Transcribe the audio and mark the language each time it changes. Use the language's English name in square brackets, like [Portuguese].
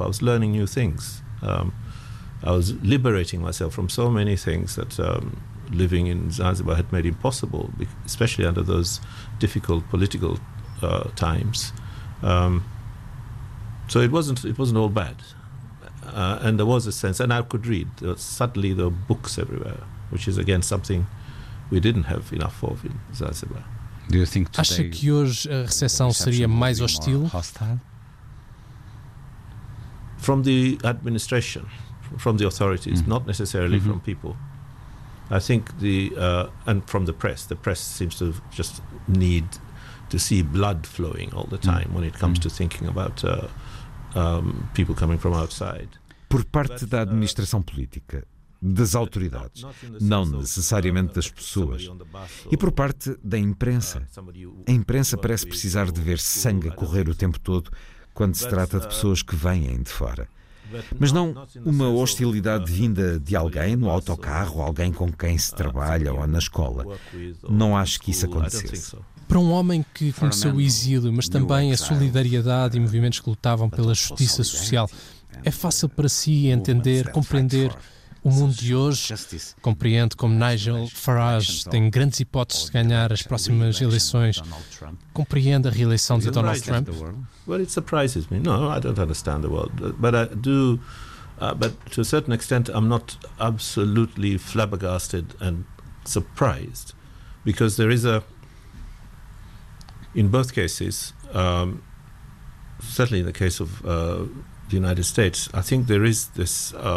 [English] I was learning new things. I was liberating myself from so many things that living in Zanzibar had made impossible, especially under those difficult political times. So it wasn't all bad. And there was a sense, and I could read. Suddenly there were books everywhere, which is again something we didn't have enough of in Zanzibar. [Portuguese] Acha que hoje a recepção seria mais hostil? [English] From the administration, from the authorities, not necessarily from people. I think the and from the press. The press seems to just need to see blood flowing all the time when it comes to thinking about people coming from outside. [Portuguese] Por parte da administração política, das autoridades, não necessariamente das pessoas, e por parte da imprensa. A imprensa parece precisar de ver sangue correr o tempo todo quando se trata de pessoas que vêm de fora. Mas não uma hostilidade vinda de alguém no autocarro, alguém com quem se trabalha ou na escola. Não acho que isso acontecesse. Para um homem que conheceu o exílio, mas também a solidariedade e movimentos que lutavam pela justiça social, é fácil para si entender, compreender o mundo de hoje? Compreende como Nigel Farage tem grandes hipóteses de ganhar as próximas eleições? Compreende a reeleição de Donald Trump? [English] Well, it surprises me. No, I don't understand the world, but I do. But to a certain extent, I'm not absolutely flabbergasted and surprised, because there is a. In both cases, certainly in the case of the United States, I think there is this.